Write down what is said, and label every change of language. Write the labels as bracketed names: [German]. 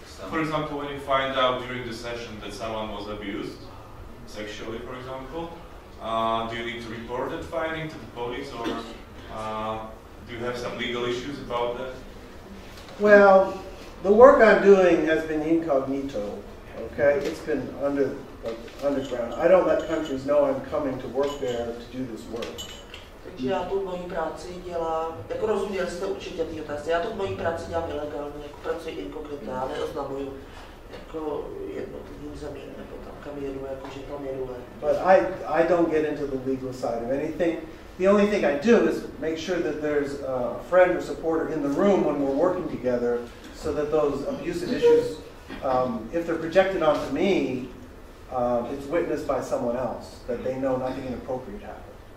[English] For example, when you find out during the session that someone was abused, sexually, for example, do you need to report that finding to the police, or do you have some legal issues about that? Well, the work I'm doing has been incognito. Okay, it's been underground. I don't let countries know I'm coming to work there to do this work. [Czech] Takže já tu moji práci dělám, jako rozuměli jste určitě ty otázky, já tu moji práci dělám ilegálně, jako pracuji inkognito, já neoznamuju jako jednotlivým zemím, nebo tam kam jedu, jako že tam jedu. [English] But I don't get into the legal side of anything. The only thing I do is make sure that there's a friend or supporter in the room when we're working together, so that those abusive issues, if they're projected onto me, it's witnessed by someone else, that they know nothing inappropriate happened.